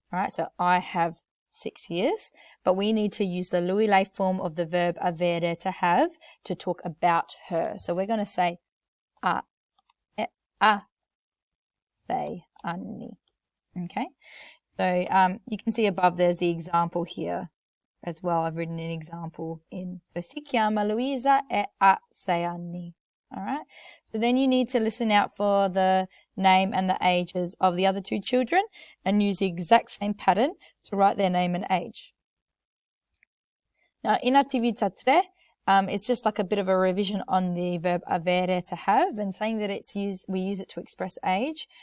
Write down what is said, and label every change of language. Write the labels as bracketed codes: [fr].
[en] All right, so I have 6 years, but we need to use the lui lei form of the verb avere, to have, to talk about her. So we're going to say [it] ha 6 anni. [en] Okay, so you can see above there's the example here as well. I've written an example in. [it] So si chiama Luisa e ha 6 anni. [en] All right, so then you need to listen out for the name and the ages of the other 2 children and use the exact same pattern to write their name and age. Now, in attività 3, it's just like a bit of a revision on the verb avere, to have, and saying that we use it to express age.